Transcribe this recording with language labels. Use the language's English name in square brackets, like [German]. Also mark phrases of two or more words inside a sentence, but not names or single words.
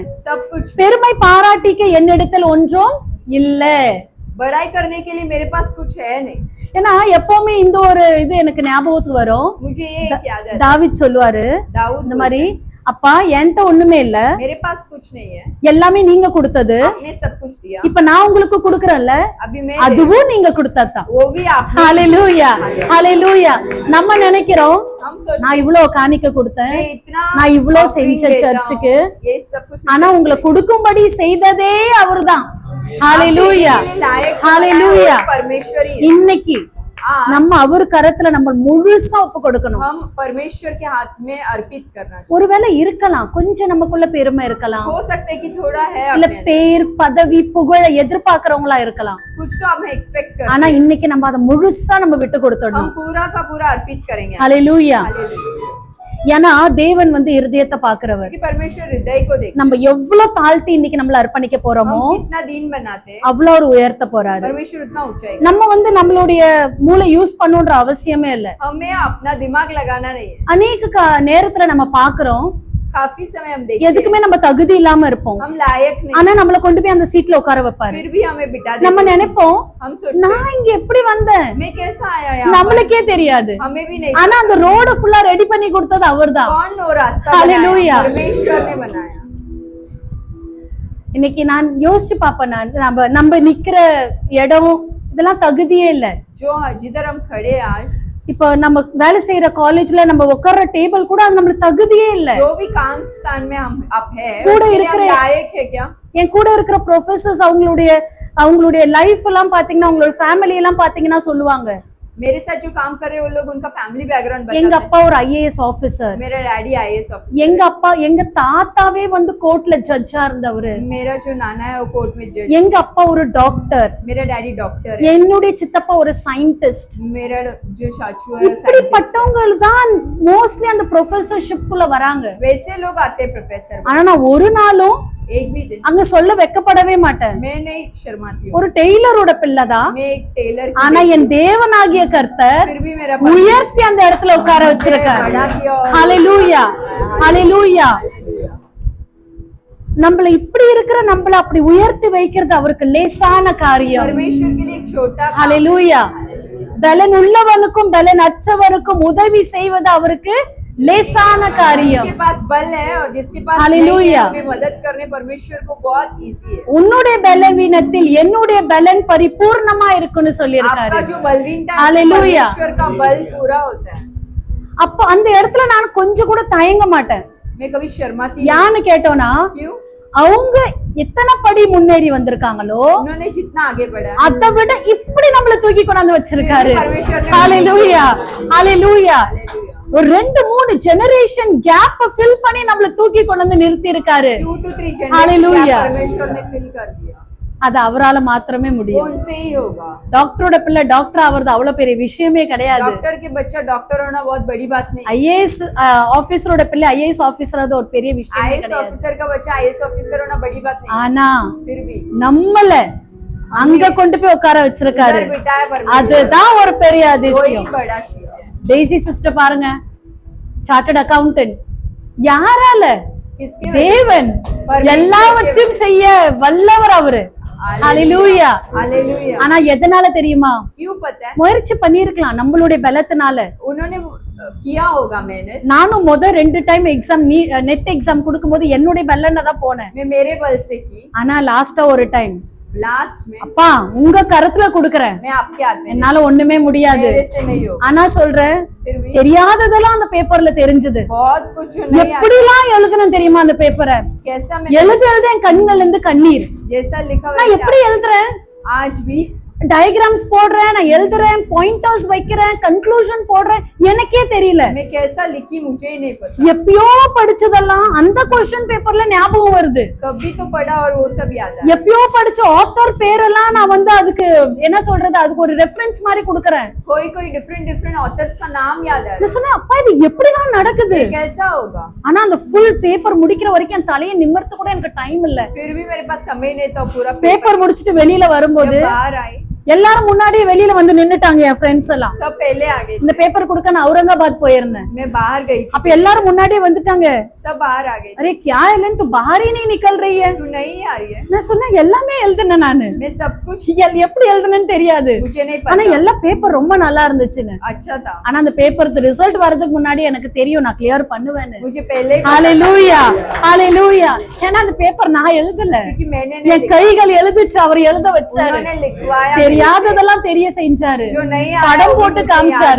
[Hindi] सब कुछ [Tamil] பெருமை பாராட்டிக்க என்னிடத்தில் ஒன்றும் இல்ல. [Hindi] बड़ाई करने के लिए मेरे पास कुछ है नहीं। [Tamil] ஏன்னா எப்பவுமே இந்த ஒரு இது எனக்கு ஞாபகத்துக்கு வரும். [Hindi] मुझे ये याद है, [Tamil] தாவீத் சொல்லுவாரு [Hindi] दाऊद [Tamil] இந்த மாதிரி, அப்பா என்கிட்ட ஒண்ணுமே இல்ல, [Hindi] मेरे पास कुछ नहीं है, [Tamil] எல்லாமே நீங்க கொடுத்தது, [Hindi] आपने सब कुछ दिया, [Tamil] இப்ப நான் உங்களுக்கு கொடுக்கறேன்ல [Hindi] अभी मैं [Tamil] அதுவும் நீங்க கொடுத்ததுதான். [Hindi] वो भी आपने। [Tamil] ஹalleluya ஹalleluya. நம்ம நினைக்கிறோம் [Hindi] हम सोचते [Tamil] நான் இவ்வளவு காணிக்க கொடுத்தேன், [Hindi] मैं इतना [Tamil] நான் இவ்வளவு offering செஞ்சேன் [Hindi] देता हूँ, [Tamil] சர்ச்சுக்கு, [Hindi] ये सब कुछ [Tamil] ஆனா உங்களை கொடுக்கும்படி செய்ததே அவர்தான். ஹalleluya ஹalleluya. [Hindi] परमेश्वर ही है। [Tamil] இன்னைக்கு [Hindi] हाँ, [Tamil] நம்ம அவர் கரத்துல நம்ம முழுசா ஒப்பு கொடுக்கணும். [Hindi] हम परमेश्वर के हाथ में अर्पित करना चाहिए। [Tamil] ஒருவேளை இருக்கலாம் கொஞ்சம் நமக்குள்ள பெருமை இருக்கலாம், [Hindi] हो सकता है कि थोड़ा है [Tamil] இல்ல [Hindi] अपने अंदर, [Tamil] பேர் பதவி புகழ எதிர்பார்க்கறவங்களா இருக்கலாம். [Hindi] कुछ तो हम एक्सपेक्ट करते [Tamil] ஆனா [Hindi] हैं, [Tamil] இன்னைக்கு நம்ம அதை முழுசா நம்ம விட்டு கொடுத்துடணும். [Hindi] हम पूरा का पूरा अर्पित करेंगे। [Tamil] ஹalleluya. [Hindi] हालेलुया। [Tamil] ஏன்னா தேவன் இருதயத்தை பாக்குறவர். [Hindi] क्योंकि परमेश्वर हृदय को देख, [Tamil] நம்ம எவ்வளவு தாழ்த்தி இன்னைக்கு நம்மள அர்ப்பணிக்க போறோமோ [Hindi] हम कितना दीन बनाते हैं, [Tamil] அவ்வளவு ஒரு உயர்த்த போறாரு. [Hindi] परमेश्वर उतना ऊंचाई। [Tamil] நம்ம நம்மளுடைய மூளை யூஸ் பண்ணுன்ற அவசியமே இல்ல. [Hindi] हमें अपना दिमाग लगाना नहीं है। [Tamil] அநேக நேரத்துல நம்ம பாக்குறோம் [Hindi] काफी समय हम देखते हैं, [Tamil] எதுக்குமே நம்ம தகுதி இல்லாம இருப்போம், [Hindi] हम लायक नहीं, [Tamil] ஆனா நம்மள கொண்டு போய் அந்த சீட்ல உட்கார வைப்பாரு. [Hindi] फिर भी हमें बिठा देते [Tamil] நம்ம [Hindi] हैं। [Tamil] நினைப்போம் [Hindi] हम सोचते [Tamil] நான் இங்க எப்படி வந்தேன், [Hindi] हैं, मैं कैसा आया यहाँ पर? [Tamil] நம்மளுக்கே தெரியாது. [Hindi] हमें भी नहीं, [Tamil] ஆனா அந்த ரோட ஃபுல்லா ரெடி பண்ணி கொடுத்தது அவர்தான். [Hindi] कौन वो रास्ता हालेलुया। बनाया? परमेश्वर ने बनाया। [Tamil] இன்னைக்கு நான் யோசிச்சு பாப்பேன், நம்ம நிக்கிற இடம் இதெல்லாம் தகுதியே இல்ல. [Hindi] जो जिधर हम खड़े आज, [Tamil] இப்ப நம்ம வேலை செய்யற காலேஜ்ல நம்ம உட்கார்ற டேபிள் கூட அது நம்மளுக்கு தகுதியே இல்ல. [Hindi] जो भी काम स्थान में हम आप है, [Tamil] கூட [Hindi] उसके लिए [Tamil] இருக்கிற [Hindi] हम लायक है क्या? [Tamil] என் கூட இருக்கிற ப்ரொஃபசர்ஸ் அவங்களுடைய லைஃப் எல்லாம் பாத்தீங்கன்னா, அவங்களோட ஃபேமிலி எல்லாம் பாத்தீங்கன்னா சொல்லுவாங்க, [Hindi] मेरे साथ जो काम कर रहे हैं वो लोग उनका [English] family background [Tamil] எங்க [Hindi] बताते [Tamil] அப்பா ஒரு [English] IAS officer, [Hindi] हैं। मेरा डैडी [English] IAS officer, [Tamil] எங்க தாத்தாவே கோர்ட்ல ஜட்ஜா இருந்தவரு, [Hindi] मेरा जो नाना है वो कोर्ट में जज, [Tamil] எங்க அப்பா ஒரு டாக்டர், [Hindi] मेरा डैडी डॉक्टर है, [Tamil] என்னுடைய சித்தப்பா ஒரு சயின்டிஸ்ட். [Hindi] मेरा जो चाचू है साइंटिस्ट। [Tamil] இப்படிப்பட்டவங்க தான் மோஸ்ட்லி அந்த ப்ரொஃபசர்ஷிப் குள்ள வராங்க. [Hindi] वैसे लोग आते हैं प्रोफेसर। [Tamil] ஆனா நான் ஒரு நாளும் [Hindi] एक भी दिन [Tamil] அங்க சொல்ல வெக்கப்படவே மாட்டேன். [Hindi] मैं नहीं शर्माती हूँ. [Tamil] ஒரு டெய்லரோட பிள்ளைதான். [Hindi] मैं एक टेलर की [Tamil] ஆனா என் தேவனாகிய கர்த்தர் [Hindi] फिर भी मेरा [Tamil] உயர்த்தி அந்த இடத்துல உட்கார வச்சிருக்காரு. [Hindi] बड़ा किया और [Tamil] ஹalleluya ஹalleluya. நம்மள இப்படி இருக்கிற நம்மள அப்படி உயர்த்தி வைக்கிறது அவருக்கு லேசான காரியம். [Hindi] परमेश्वर के लिए एक छोटा काम. [Tamil] ஹalleluya. பலன் உள்ளவனுக்கும் பலன் அற்றவருக்கும் உதவி செய்வது அவருக்கு லேசான காரியம். [Hindi] जिसके पास बल है और जिसके पास नहीं है हालेलुया। उन्हें मदद करने परमेश्वर को बहुत इजी है. [Tamil] உன்னுடைய பலவீனத்தில் என்னுடைய பலன் பரிபூர்ணமா இருக்குன்னு சொல்லி [Hindi] आपका [Tamil] இருக்காரு. [Hindi] जो बलवीनता है हालेलुया। परमेश्वर का बल पूरा होता है. [Tamil] அப்ப அந்த இடத்துல நான் கொஞ்சம் கூட தயங்க மாட்டேன். [Hindi] मैं कभी शर्माती नहीं. [Tamil] யான்னு கேட்டோம்னா [Hindi] क्यों? [Tamil] அவங்க எத்தனை படி முன்னேறி வந்திருக்காங்களோ [Hindi] उन्होंने जितना आगे बढ़ा [Tamil] அதை விட இப்படி நம்மள தூக்கி கொண்டாந்து வச்சிருக்காரு. [Hindi] परमेश्वर ने [Tamil] ஹalleluya ஹalleluya. ஒரு 2-3 [English] generation gap [Tamil] ஃபில் பண்ணி நம்மள தூக்கி கொண்டாந்து நிறுத்தி இருக்காரு. [Hindi] 2 to 3 हालेलुया। जनरेशन परमेश्वर ने फिल कर दिया. [Tamil] அது அவரால மாத்திரமே [Hindi] वो [Tamil] முடியும். [Hindi] उनसे ही होगा. [Tamil] டாக்டரோட பிள்ளை டாக்டர் ஆவறது அவ்வளவு பெரிய விஷயமே கிடையாது. [Hindi] डॉक्टर के बच्चा डॉक्टर होना बहुत बड़ी बात नहीं. [English] IAS officer's [Tamil] பிள்ளை [English] IAS officer [Tamil] அது ஒரு பெரிய விஷயமே [Hindi] आईएएस [Tamil] கிடையாது. [Hindi] ऑफिसर का बच्चा [English] IAS officer [Hindi] होना बड़ी बात नहीं. [Tamil] ஆனா [Hindi] फिर भी [Tamil] நம்மள அங்க கொண்டு போய் உட்கார வச்சிருக்காரு. [Hindi] उधर बिठाया परमेश्वर. [Tamil] அதுதான் ஒரு பெரிய [Hindi] वही [Tamil] அதிசயம். [Hindi] बड़ा चीज है. [Tamil] டெய்சி சிஸ்டர் பாருங்க, [English] chartered accountant. [Tamil] யாரால? [Hindi] किसके वजह से? [Tamil] தேவன் [Hindi] परमेश्वर [Tamil] எல்லாவற்றையும் செய்ய வல்லவர் அவரு. ஹalleluya. [Hindi] हालेलुया. [Tamil] ஆனா எதனால தெரியுமா? [Hindi] क्यों पता है? [Tamil] முயற்சி பண்ணிருக்கலாம் நம்மளுடைய பலத்தினால. [Hindi] उन्होंने किया होगा मेहनत. [Tamil] நானும் 2 [English] time exam NET exam [Tamil] கொடுக்கும்போது என்னுடைய பலன்ல தான் போனேன். [Hindi] मैं मेरे बल से की. [Tamil] ஆனா லாஸ்டா ஒரு டைம் [Hindi] लास्ट में [Tamil] அப்பா உங்க கரத்துல கொடுக்கறேன், [Hindi] मैं आपके हाथ में. [Tamil] என்னால ஒண்ணுமே முடியாது. [Hindi] मेरे से नहीं होगा. [Tamil] ஆனா சொல்றேன், [Hindi] फिर भी [Tamil] தெரியாததெல்லாம் அந்த பேப்பர்ல தெரிஞ்சது. [Hindi] बहुत कुछ जो नहीं आता. [Tamil] எப்படிலாம் எழுதணும் தெரியுமா அந்த பேப்பரை? [Hindi] कैसा मैं [Tamil] எழுத என் கண்ணுல இருந்து கண்ணீர். [Hindi] जैसा लिखा हुआ [Tamil] நான் [Hindi] है [Tamil] எப்படி எழுதுறேன்? [Hindi] आज भी [Tamil] டயகிராம்ஸ் போடுறேன், நான் எழுதுறேன், பாயிண்டர்ஸ் வைக்கிறேன், கன்க்ளூஷன் போடுறேன், எனக்கே தெரியல. [Hindi] मैं कैसा लिखी मुझे ही नहीं पता. [Tamil] எப்பயோ படிச்சதெல்லாம் அந்த क्वेश्चन பேப்பர்ல ஞாபகம் வருது. [Hindi] कभी तो पढ़ा और वो सब याद है. [Tamil] எப்பயோ படிச்ச ஆத்தர் பேரெல்லாம் நான் அதுக்கு என்ன சொல்றது, அதுக்கு ஒரு ரெஃபரன்ஸ் மாதிரி கொடுக்கறேன். [Hindi] कोई [English] different authors [Hindi] का नाम याद है. [Tamil] நான் சொன்னேன், அப்பா இது எப்படிதான் நடக்குது? [Hindi] कैसा होगा? [Tamil] ஆனா அந்த [English] full paper [Tamil] முடிக்கிற வரைக்கும் என் தலையை நிமிர்த்த கூட எனக்கு டைம் இல்ல. [Hindi] फिर भी मेरे पास समय नहीं था. पूरा [Tamil] பேப்பர் முடிச்சிட்டு வெளியில வரும்போது [Hindi] जब बाहर आई [Tamil] எல்லாரும் முன்னாடியே வெளியில வந்து நின்னுட்டாங்க என் ஃப்ரெண்ட்ஸ் எல்லாம். [Hindi] सब पहले आ गए. [Tamil] இந்த பேப்பர் கொடுக்க நான் औरंगाबाद போயிருந்தேன். [Hindi] मैं बाहर गई थी. [Tamil] அப்ப எல்லாரும் முன்னாடியே வந்துட்டாங்க. [Hindi] सब बाहर आ गए. அரே क्या है तू बाहर ही नहीं निकल रही है? तू नहीं आ रही है. [Tamil] நான் சொன்னேன் எல்லாமே எழுதுனேன் நானு. [Hindi] मैं सब कुछ [Tamil] எப்படி எழுதுனேன்னு தெரியாது. [Hindi] मुझे नहीं [Tamil] ஆனா [Hindi] पता. [Tamil] எல்லா பேப்பர் ரொம்ப நல்லா இருந்துச்சுன்னு. [Hindi] अच्छा था. [Tamil] ஆனா அந்த பேப்பருக்கு ரிசல்ட் வரதுக்கு முன்னாடி எனக்கு தெரியும் நான் கிளியர் பண்ணுவேன்னு. [Hindi] मुझे पहले ही पता [Tamil] ஹalleluya ஹalleluya. ஏன்னா அந்த பேப்பர் நான் எழுதல, [Hindi] क्योंकि मैंने नहीं [Tamil] என் கைகள் எழுதுச்சு, அவர் எழுத வச்சாரு. [Hindi] उन्होंने लिखवाया. [Tamil] தெரியாததெல்லாம் தெரிய செஞ்சாரு, [Hindi] जो नहीं आया [Tamil] படம் [Hindi] वो [Tamil] போட்டு [Hindi] मुझे [Tamil] காமிச்சாரு.